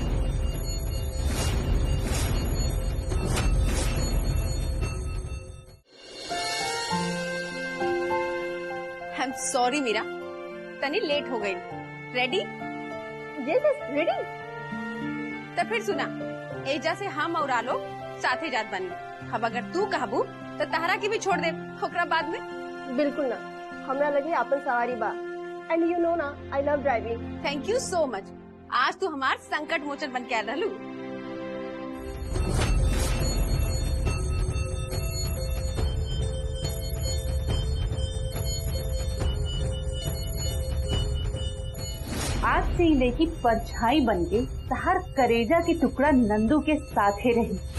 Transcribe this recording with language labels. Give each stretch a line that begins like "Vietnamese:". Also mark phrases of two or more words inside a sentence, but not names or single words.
English: I am sorry
Bhojpuri: मीरा, तनी लेट हो गई। रेडी?
English: yes ready.
Bhojpuri: तो फिर सुना, एजा से हम और आलो साथे जात बनी। अब अगर तू कहबू तो तहरा की भी छोड़ दे ओकरा बाद में। बिल्कुल ना, हमरा लगे आपन सवारी बा,
English: and you know ना I love driving. thank you so much,
Bhojpuri: आज तू हमार संकट मोचन बन के आ रहलू। आज से ही लेकी परछाई बन के तहार करेजा के टुकड़ा नंदू के साथे रही।